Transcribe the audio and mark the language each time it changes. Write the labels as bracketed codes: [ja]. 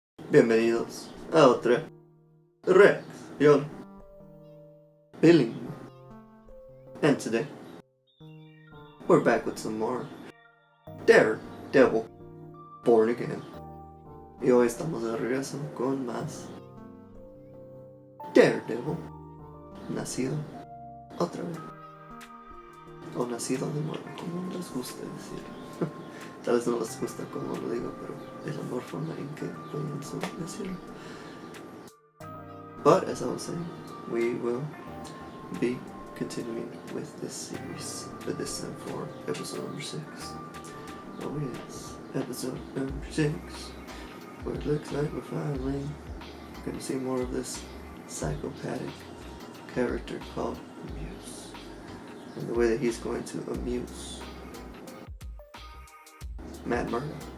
[es] Bienvenidos a otra reacción bilingüe. [en] And today, we're back with some more Daredevil, Born Again. [es] Y hoy estamos de regreso con más Daredevil, nacido otra vez. O nacido de nuevo, como les gusta decir. Tal vez no les gusta como lo digo, pero es la mejor forma en que pienso decirlo. [en] But as I was saying, we will be continuing with this series, but this time for episode number 6. Oh yes, episode number 6, where it looks like we're finally going to see more of this psychopathic character called Muse, and the way that he's going to amuse Matt Murdock.